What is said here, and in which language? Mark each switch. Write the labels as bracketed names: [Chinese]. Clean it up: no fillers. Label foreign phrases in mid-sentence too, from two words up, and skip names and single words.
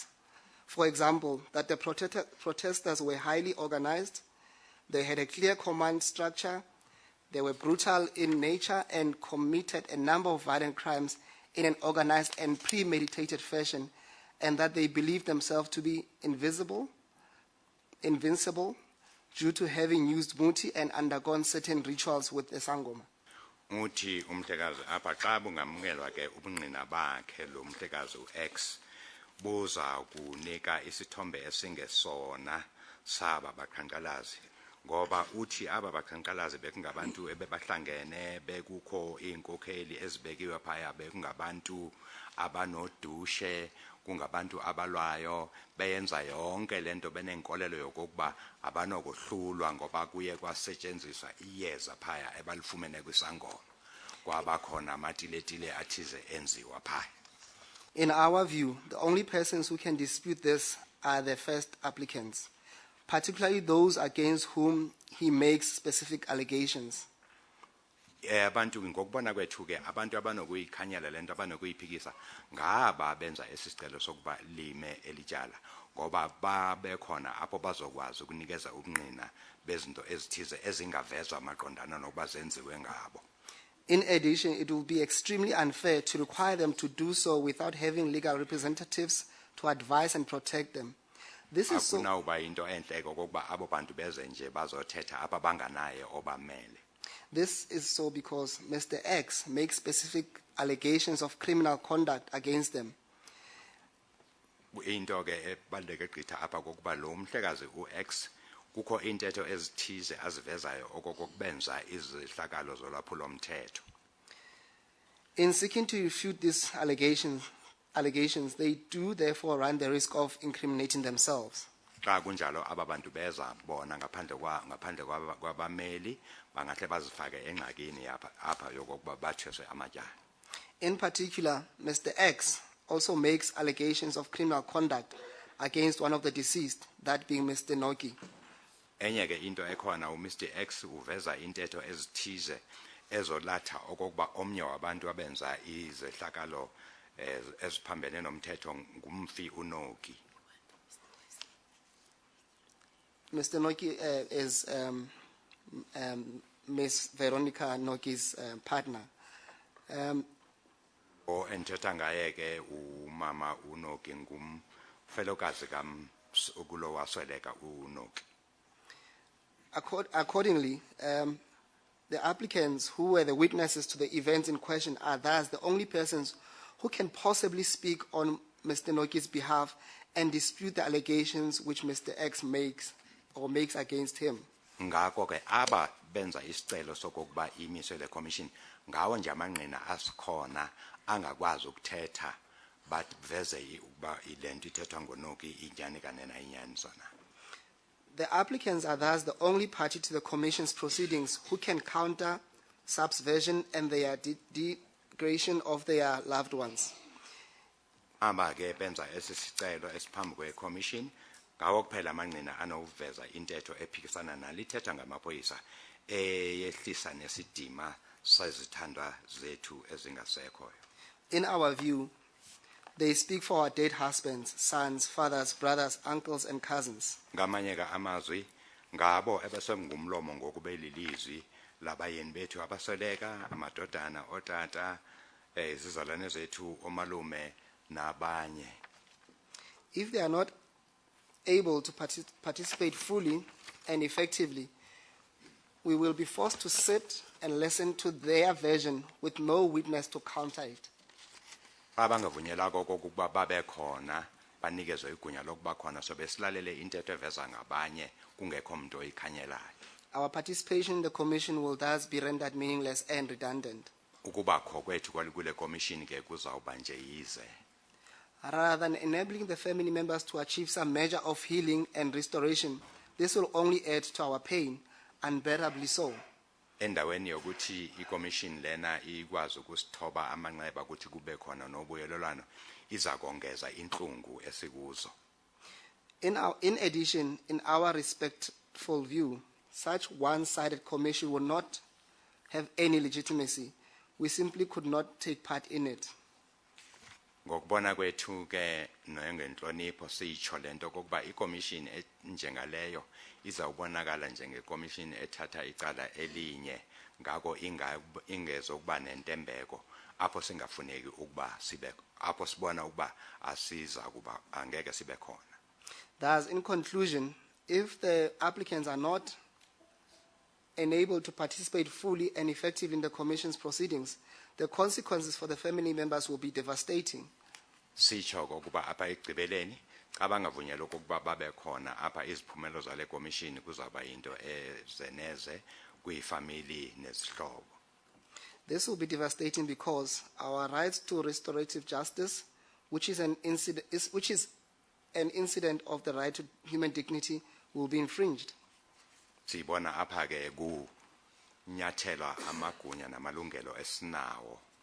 [English] For example, that the protesters were highly organized, they had a clear command structure, they were brutal in nature and committed a number of violent crimes in an organized and premeditated fashion, and that they believed themselves to be invincible, due to having used muti and undergone certain rituals with the Sangoma. [Xhosa] uthi umhlekazi apha xa bungamkelwa ke ubungqina bakhe lo mhlekazi uX buza kunika isithombe esingesona saba baqhankqalazi ngoba uthi aba baqhankqalazi bekungabantu ebebahlangene bekukho inkokheli ezibekiwe phaya bekungabantu abanodushe kungabantu abalwayo beyenza yonke lento benenkolelo yokuba abanokuhlulwa ngoba kuye kwasetshenziswa iyeza phaya ebalifumene kwisangoma kwaba khona amatiletile athize enziwa phaya. [English] In our view, the only persons who can dispute this are the first applicants, particularly those against whom he makes specific allegations. [Xhosa] Abantu ngokubona kwethu ke abantu abanokuyikhanyela lento abanokuyiphikisa ngaba benza esicelo sokuba lime elityala ngoba babekhona apho bazokwazi ukunikeza ubungqina bezinto ezithize ezingavezwa amaqondana nokuba zenziwe ngabo. [English] In addition, it will be extremely unfair to require them to do so without having legal representatives to advise and protect them. This is so. [Xhosa] Akunawuba into enhle okokuba abo bantu beze nje bazothetha apha banganaye obamele. [English] This is so because Mr. X makes specific allegations of criminal conduct against them. [Xhosa] Into ke ebaluleke gqitha apha kokuba lo mhlekazi uX kukho intetho ezithize azivezayo okokubenza izihlakalo zolwaphulo mthetho. [English] In seeking to refute these allegations, they do therefore run the risk of incriminating themselves. [Xhosa] Xa kunjalo aba bantu beza bona ngaphandle kwabameli bangahle bazifake engxakini apha yokuba bathweswe amatyala. [English] In particular, Mr. X also makes allegations of criminal conduct against one of the deceased, that being Mr. Noki. [Xhosa] Enye ke into ekhona uMr X uveza intetho ezithize ezolatha okokuba omnye wabantu abenza izehlakalo eziphambene nomthetho ngumfi uNoki. [English] Mr. Noki is Ms. Veronica Noki's partner. [Xhosa] O enthetha ngaye ke umama uNoki ngumfelokazi kulo wasweleka uNoki. [English] Accordingly, the applicants who were the witnesses to the events in question are thus the only persons who can possibly speak on Mr. Noki's behalf and dispute the allegations which Mr. X makes against him. [Xhosa] Ngako ke aba benza isicelo sokuba imiswe le commission ngawo nje amangqina asikhona angakwazi ukuthetha but veze ukuba ilento ithethwa ngoNoki inyani kanena inyani sona. [English] The applicants are thus the only party to the Commission's proceedings who can counter subversion and their degradation of their loved ones. [Xhosa] Aba ke benza esisicelo esiphambi kwe-commission ngawo kuphela amangqina anoveza intetho ephikisana nalithetha ngamaphoyisa eyehlisa nesidima sezithandwa zethu ezingasekhoyo. [English] In our view, they speak for our dead husbands, sons, fathers, brothers, uncles, and cousins. [Xhosa] Ngamanye ka amazwi ngabo ebesengumlomo ngokubelilizwi labayeni bethu abasweleka amadodana otata izizalwane zethu omalume nabanye. [English] If they are not able to participate fully and effectively, we will be forced to sit and listen to their version with no witness to counter it. [Xhosa] Abangavunyelako kokuba babe khona banikezwe igunya lokuba khona sobe silalele intetho eveza ngabanye kungekho umuntu oyikhanyelayo. [English] Our participation in the commission will thus be rendered meaningless and redundant. [Xhosa] Ukuba kho kwethu kule commission ke kuzawuba nje yize. [English] Rather than enabling the family members to achieve some measure of healing and restoration, this will only add to our pain, unbearably so. [Xhosa] Endaweni yokuthi i-commission lena ikwazi ukusithoba amanxeba ukuthi kube khona nobuyelelwano iza kongeza inhlungu esikuzo. [English] In addition, in our respectful view, such one-sided commission will not have any legitimacy. We simply could not take part in it. [Xhosa] Ngokubona kwethu ke noyengenhlonipho siyitsho lento kokuba i-commission njengaleyo izawubonakala njenge-commission ethatha icala elinye ngako ingezokuba nentembeko apho singafuneki ukuba sibe apho sibona ukuba asiza kuba angeke sibe khona. [English] Thus, in conclusion, if the applicants are not unable to participate fully and effectively in the Commission's proceedings, the consequences for the family members will be devastating. [Xhosa] Sitsho kokuba apha ekugqibeleni abangavunyelwa okokuba babe khona apha iziphumelo zale commission kuzawuba into ezeneze kwiifamily nezihlobo. [English] This will be devastating because our rights to restorative justice, which is an incident of the right to human dignity, will be infringed. [Xhosa] Sibona apha ke kunyathelwa amagunya namalungelo esinawo.